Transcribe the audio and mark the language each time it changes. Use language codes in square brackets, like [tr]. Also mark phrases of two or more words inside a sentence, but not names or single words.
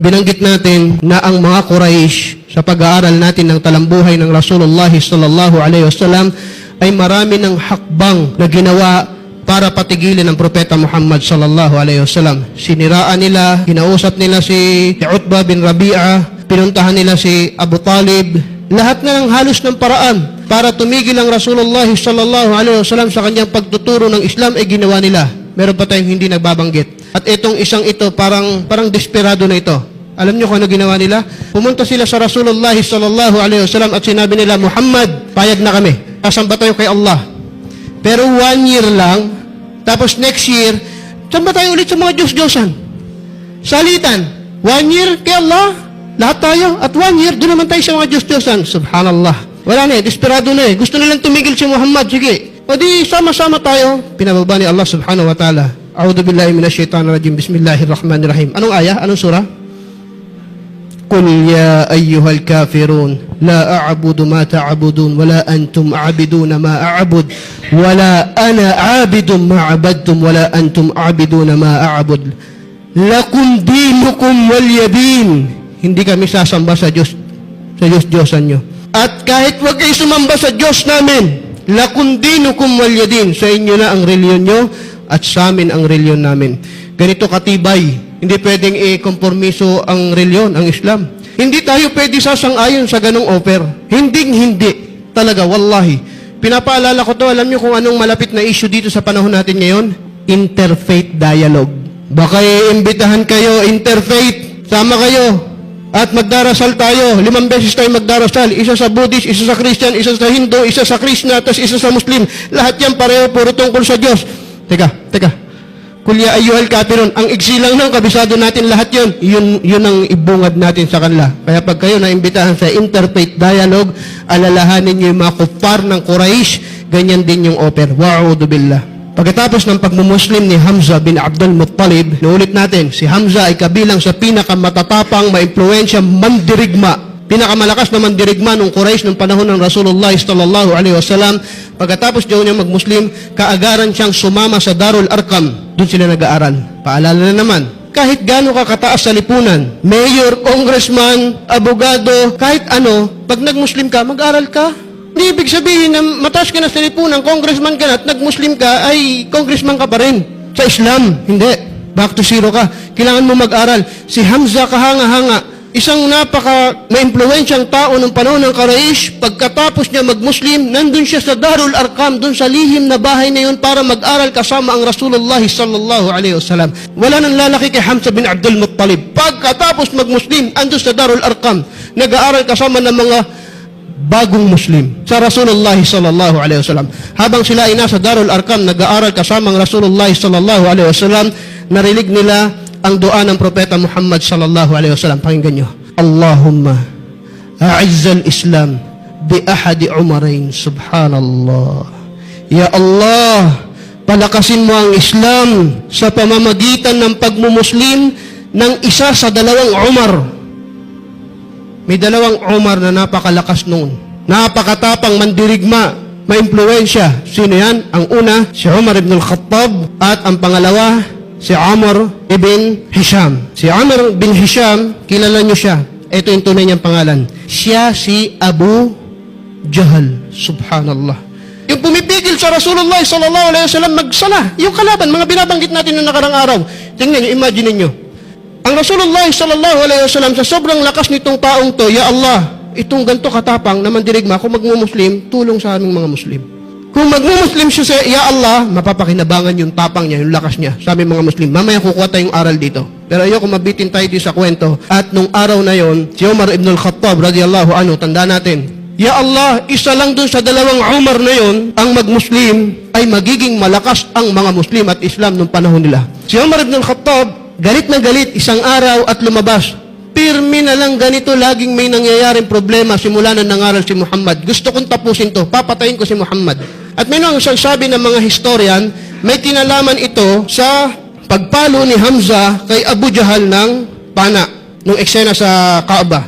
[tl] Binanggit natin na ang mga Quraysh sa pag-aaral natin ng talambuhay ng Rasulullah [ar] صلى الله عليه وسلم [tl] ay marami ng hakbang na ginawa para patigilin ang propeta Muhammad [ar] صلى الله عليه وسلم. [tl] Siniraan nila, kinausap nila si Utbah bin Rabi'ah, pinuntahan nila si Abu Talib. Lahat na ng halos ng paraan para tumigil ang Rasulullah [ar] صلى الله عليه وسلم [tl] sa kanyang pagtuturo ng Islam ay ginawa nila. Meron pa tayong hindi nagbabanggit. At itong isang ito parang desperado na ito. Alam niyo kung ano ginawa nila? Pumunta sila sa Rasulullah [ar] صلى الله عليه وسلم [tl] at sinabi nila, Muhammad, payag na kami. Kasamba tayo kay Allah. Pero 1 year lang, tapos [en] next year, [tl] samba tayo ulit sa mga Diyos-Diyosan. Salitan, 1 year kay Allah, lahat tayo, at 1 year, doon naman tayo sa mga Diyos-Diyosan. Subhanallah. Wala na desperado na Gusto nilang tumigil si Muhammad, sige. O di, sama-sama tayo. Pinababa ni Allah [ar] سبحانه وتعالى. أعوذ بالله من الشيطان الرجيم. بسم الله الرحمن الرحيم. [tl] Anong ayah? Anong surah? [ar] قل يا أيها الكافرون لا أعبد ما تعبدون ولا أنتم عابدون ما أعبد ولا أنا عابد ما عبدتم ولا أنتم عابدون ما أعبد لكم دينكم ولي دين. [tl] Hindi kami sasamba sa Diyos-Diyosan nyo. At kahit wag kayo sumamba sa Diyos namin, [ar] لكم دينكم ولي دين. [tl] Sa inyo na ang reliyon nyo at sa amin ang reliyon namin. Ganito katibay. Hindi pwedeng i-kompormiso ang reliyon, ang Islam. Hindi tayo pwede sasang-ayon sa ganong offer. Hindi. Talaga, wallahi. Pinapaalala ko to, alam niyo kung anong malapit na issue dito sa panahon natin ngayon? [en] Interfaith dialogue. [tl] Baka iimbitahan kayo, interfaith, sama kayo, at magdarasal tayo. 5 beses tayo magdarasal. Isa sa Buddhist, isa sa Christian, isa sa Hindu, isa sa Krishna, tapos isa sa Muslim. Lahat yan pareho, puro tungkol sa Diyos. Teka. [ar] قل يا أيها الكافرون, [tl] ang igsilang ng kabisado natin lahat yun ang ibungad natin sa kanila. Kaya pag kayo naimbitahan sa [en] interfaith dialogue, [tl] alalahanin niyo yung mga kuffar ng Quraysh, ganyan din yung offer. [ar] وأعوذ بالله. [tl] Pagkatapos ng pagmumuslim ni Hamza bin Abdul Muttalib, naulit natin, si Hamza ay kabilang sa pinakamatatapang, maimpluwensya, mandirigma. Pinakamalakas na mandirigma ng Quraysh ng panahon ng Rasulullah [ar] صلى الله عليه وسلم. [tl] Pagkatapos daw niya magmuslim, kaagaran siyang sumama sa Darul Arqam. Doon sila nag-aaral. Paalala na naman, kahit gaano ka kataas sa lipunan, mayor, congressman, abogado, kahit ano, pag nagmuslim ka, mag-aral ka. Hindi ibig sabihin na mataas ka na sa lipunan, congressman ka na at nagmuslim ka, ay congressman ka pa rin. Sa Islam, hindi. [en] Back to zero [tl] ka. Kailangan mo mag-aral. Si Hamza kahanga-hanga, isang napaka-maimpluwensyang tao ng panahon ng Quraysh, pagkatapos niya mag-Muslim, nandun siya sa Darul Arqam, dun sa lihim na bahay na yun para mag-aral kasama ang Rasulullah [ar] صلى الله عليه وسلم. [tl] Wala nang lalaki kay Hamza bin Abdul Muttalib. Pagkatapos mag-Muslim, andun sa Darul Arqam, nag-aaral kasama ng mga bagong Muslim sa Rasulullah [ar] صلى الله عليه وسلم. [tl] Habang sila ay nasa Darul Arqam, nag-aaral kasama ang Rasulullah [ar] صلى الله عليه وسلم, [tl] narinig nila ang dua ng propeta Muhammad [ar] صلى الله عليه وسلم. [tl] Pakinggan nyo. [ar] اللهم أعز الإسلام بأحد العمرين. [tl] Subhanallah. [ar] يا الله, [tl] palakasin mo ang Islam sa pamamagitan ng pagmumuslim ng isa sa 2 Umar. May 2 Umar na napakalakas noon. Napakatapang, mandirigma, maimpluwensya. Sino yan? Ang una, si Umar ibn al-Khattab, at ang pangalawa, si Amr ibn Hisham. Si Amr bin Hisham, kilala niyo siya. Ito yung tunay niyang pangalan. Siya si Abu Jahal. Subhanallah. Yung pumipigil sa Rasulullah [ar] صلى الله عليه وسلم [tl] magsala. Yung kalaban, mga binabanggit natin noong nakarang araw. Tingnan niyo, imagine niyo. Ang Rasulullah [ar] صلى الله عليه وسلم [tl] sa sobrang lakas nitong taong to, [ar] يا الله, [tl] itong ganto katapang na mandirigma, kung magmumuslim, tulong sa aming mga Muslim. Kung magmumuslim siya sa [ar] يا الله, [tl] mapapakinabangan yung tapang niya, yung lakas niya sa aming mga Muslim. Mamaya kukuha tayong aral dito. Pero ayoko mabitin tayo dito sa kwento. At nung araw na yon, si Umar ibn al-Khattab [ar] رضي الله عنه, [tl] tanda natin, [ar] يا الله, [tl] isa lang dun sa 2 Umar na yon, ang magmuslim ay magiging malakas ang mga Muslim at Islam nung panahon nila. Si Umar ibn al-Khattab, galit na galit, isang araw at lumabas. Pirmi na lang ganito, laging may nangyayaring problema simula na nangaral si Muhammad. Gusto kong tapusin to, papatayin ko si Muhammad. At may nang sabi ng mga historian, may kinalaman ito sa pagpalo ni Hamza kay Abu Jahal ng pana, nung eksena sa Kaaba.